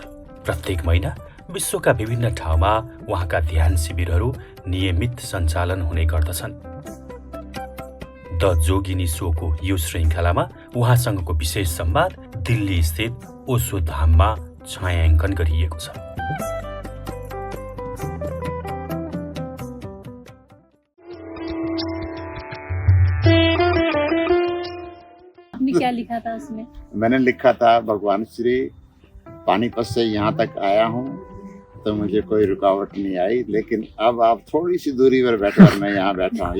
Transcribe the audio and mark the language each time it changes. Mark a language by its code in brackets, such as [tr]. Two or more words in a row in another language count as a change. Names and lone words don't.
[ne] प्रत्येक महिना विश्वका विभिन्न ठाउँमा उहाँका ध्यान शिविरहरू नियमित सञ्चालन हुने गर्दछन्। द जोगिनी शोको यो श्रृङ्खलामा उहाँसँगको विशेष संवाद दिल्ली स्थित ओशो धाममा छायाङ्कन गरिएको छ। [hi] क्या लिखा था उसमें? मैंने लिखा था भगवान श्री पानीपत से यहाँ तक आया हूँ तो मुझे कोई रुकावट नहीं आई, लेकिन अब आप थोड़ी सी दूरी पर बैठे और मैं यहाँ बैठा हूँ।